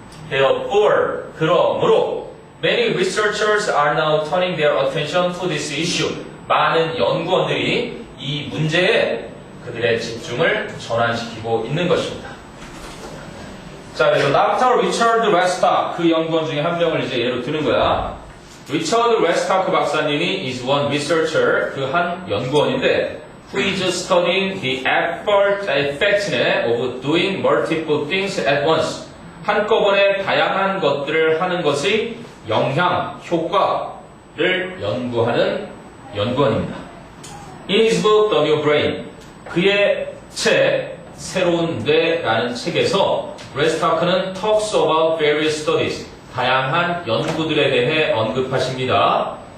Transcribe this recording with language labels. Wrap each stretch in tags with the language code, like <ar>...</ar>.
<en>Therefore,</en> <ko>그러므로,</ko> <en>many researchers are now turning their attention to this issue.</en> <ko>많은 연구원들이 이 문제에 그들의 집중을 전환시키고 있는 것입니다. 자, 그래서 Dr. Richard Westhock, 그 연구원 중에 한 명을 이제 예로 드는 거야.</ko> <en>Richard Westhock</en> <ko>박사님이</ko> <en>is one researcher,</en> <ko>그 한 연구원인데,</ko> <en>who is studying the effectiveness of doing multiple things at once.</en> <ko>한꺼번에 다양한 것들을 하는 것의 영향, 효과를 연구하는 연구원입니다.</ko> <en>In his book, The New Brain,</en> <ko>그의 책, 새로운 뇌라는 책에서 웨스타크는</ko> <en>talks about various studies,</en> <ko>다양한 연구들에 대해 언급하십니다.</ko>